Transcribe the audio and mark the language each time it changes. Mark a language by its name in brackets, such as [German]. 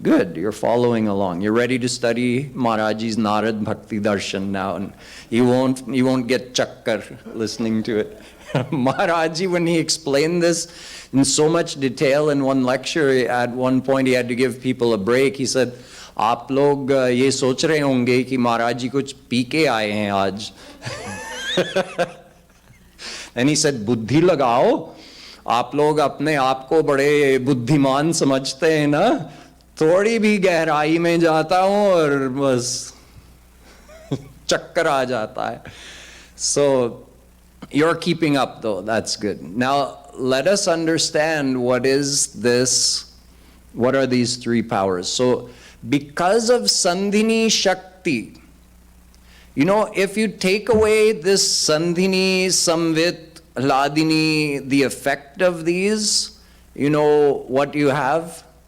[English] Good, you're following along. You're ready to study Maharaj's Narad Bhakti Darshan now, and you won't get chakkar listening to it. Maharaji, when he explained this in so much detail in one lecture, at one point he had to give people a break. He said, [Hindi] "आप लोग ये सोच रहे होंगे कि महाराज जी कुछ P के आए हैं आज." [English] And he said, [Hindi] "बुद्धि लगाओ, आप लोग अपने आप को बड़े बुद्धिमान समझते हैं ना, थोड़ी भी गहराई में जाता हूँ और बस चक्कर आ जाता है." [English] So you're keeping up though, that's good. Now let us understand what is this, what are these three powers. So because of Sandhini Shakti, you know, if you take away this Sandhini, Samvit, Ladini, the effect of these, you know what you have?